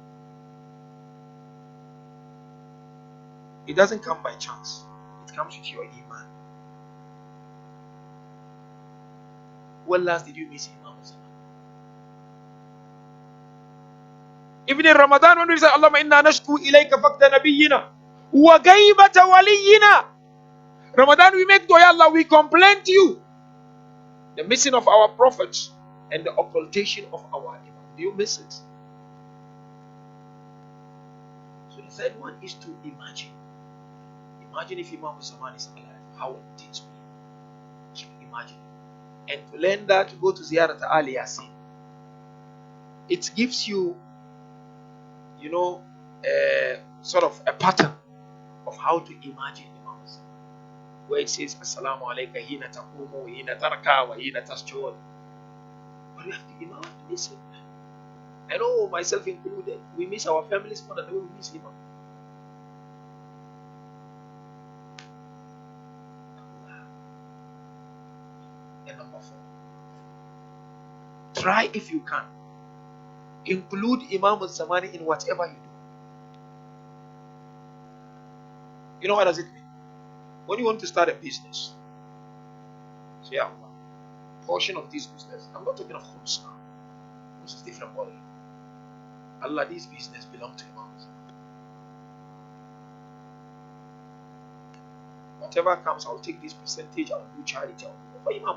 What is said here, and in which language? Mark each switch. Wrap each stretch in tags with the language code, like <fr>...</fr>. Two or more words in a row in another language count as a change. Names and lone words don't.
<en>It doesn't come by chance. It comes with your iman. When last did you miss Imam Zaman? Even in Ramadan, when we say,</en> <ar>اللهم إنا نشكو إليك فقد نبينا وغيبة ولينا.</ar> <en>Ramadan, we make dua, Allah, we complain to you. The missing of our prophets and the occultation of our Imam. Do you miss it? So the third one is to imagine. Imagine if Imam Zaman is alive, how would things be? Keep imagining. And to learn that, go to Ziyarat Ali Yasin. It gives you, you know, sort of a pattern of how to imagine Imam Zaman. Where it says,</en> <ar>السلام عليك حين تقوم، حين تركع، وحين تسجد.</ar> <en>But we have to Imam to miss it. I know myself included. We miss our families more than we miss Imam. And number 4, try if you can. Include Imam al-Zamani in whatever you do. You know what does it mean? When you want to start a business, say, Allah, portion of this business. I'm not talking of homes now. This is different body. Allah, this business belongs to Imam. Whatever comes, I'll take this percentage, I'll do charity, I'll do for Imam.</en>